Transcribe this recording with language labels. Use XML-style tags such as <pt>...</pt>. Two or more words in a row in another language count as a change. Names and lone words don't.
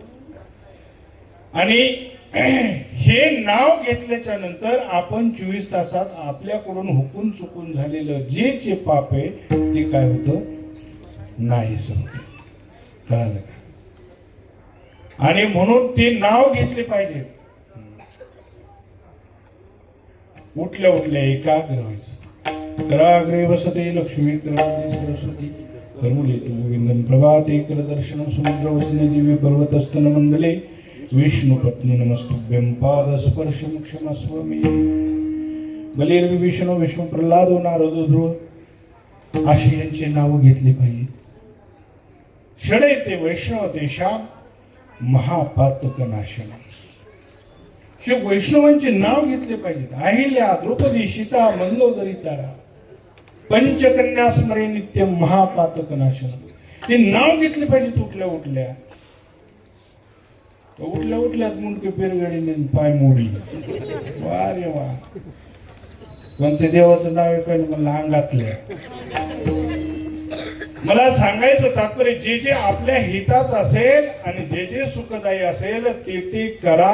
<mr>आणि हे नाव घेतल्याच्या नंतर आपण 24 तासात आपल्याकडून हुकून चुकून झालेलं जे पाप आहे ते काय होतं, नाही होतं. कळालं का? आणि म्हणून ते नाव घेतले पाहिजे. उठल्या उठल्या एकाग्र व्हायचं.</mr> <sa>कराग्रे वसते लक्ष्मी, कराग्रे सरस्वती, कर्मुले गोविंदन प्रभाते, करदर्शनं समुद्र वसने दिव्य पर्वतस्तन मंडले, विष्णु पत्नी नमस्तुभ्यं पाद स्पर्श क्षमस्व मे. बलिर्विभीषणो विष्णू प्रल्हादो नारदो ध्रुव</sa> <mr>अशी यांचे नाव घेतली पाहिजे.</mr> <sa>षडे ते वैष्णव देशाम महापातक नाशन.</sa> <mr>हे वैष्णवांचे नाव घेतले पाहिजेत.</mr> <sa>अहिल्या, द्रौपदी, सीता, मंगोदरी, तारा, पंचकन्या स्मरे नित्य महापातक नाशन.</sa> <mr>हे नाव घेतले पाहिजेत. उठल्या उठल्या उठल्या उठल्यात मुंडके पेरगडीने पाय मोडी. वा रे वा. कोणत्या देवाचं नाव आहे पण मला अंगातल्या. मला सांगायचं तात्पर्य, जे जे आपल्या हिताच असेल आणि जे जे सुखदायी असेल ते ते करा.</mr>